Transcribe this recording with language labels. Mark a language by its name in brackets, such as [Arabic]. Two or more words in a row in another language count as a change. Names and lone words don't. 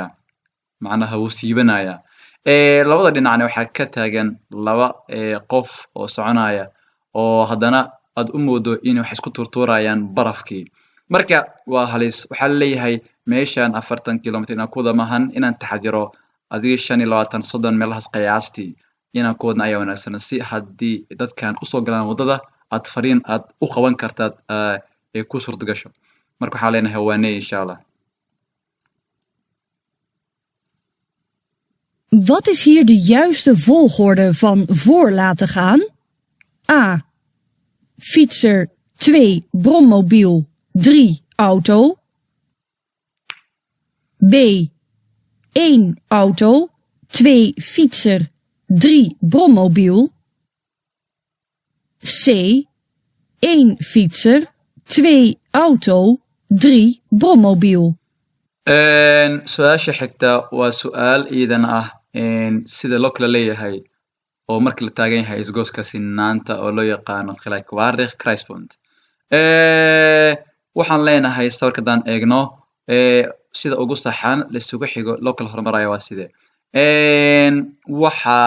[Somali] macnaha wuu siibanaya labada dhinacna waxaa ka taagan laba qof oo soconaya oo haddana aad u moodo inay wax isku turtuurayaan barafkii marka waa halis waxaa leeyahay meeshan 40 kilomitir inaan ku wada maahan inaan taxadiro adiga 25 30 meelahaas qiyaastii inaan ku wadna ayaa wanaagsan si haddii dadkan u soo galaan wadada aad fariin aad u qaban kartaad ee ku suurta gasho marka waxaan leenahay waanee [Arabic] insha Allah. [Dutch] Wat is hier de juiste volgorde van voor laten gaan? A. Fietser 2 brommobiel 3 auto. B. 1 auto 2 fietser 3 brommobiel. C. 1 fietser 2 auto 3 brommobiel. [Somali] su-aasha xigta waa su-aal iidan ah sida loo kala leeyahay oo marka la taagan yahay isgooska sinaanta oo loo yaqaano [Dutch] gelijkwaardig kruispunt [Somali] waxaan leenahay sawirkadan eegno sida ugu saxan la isugu xigo loo kala hormarayo waa sidee waxa